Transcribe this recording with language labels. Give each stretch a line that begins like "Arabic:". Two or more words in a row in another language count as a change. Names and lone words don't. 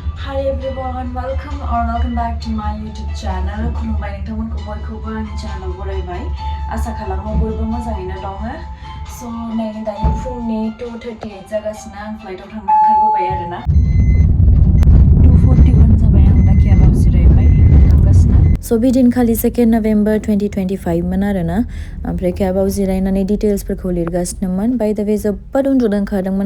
English: Hi everyone, welcome back to my YouTube channel.
Bodo: खुलुमबाय नोंथांमोनखौ बयखौबो आंनि चेनेलाव बरायबाय आसा खालामो बयबो मोजाङैनो दङ स' नै दायो फुंनि 2:38 जागासिनो आं फ्लाइटआव थांनो ओंखारबोबाय आरोना 2:41 जाबाय आं दा केबाव जिरायबाय थांगासिनो स' बिदिनखालि 2 नभेम्बर 2025 मोन आरोना ओमफ्राय केबाव जिरायनानै डिटेल्सफोरखौ लिरगासिनोमोन
English: by the way
Bodo: जोबोद उन्दुनो ओंखारदोंमोन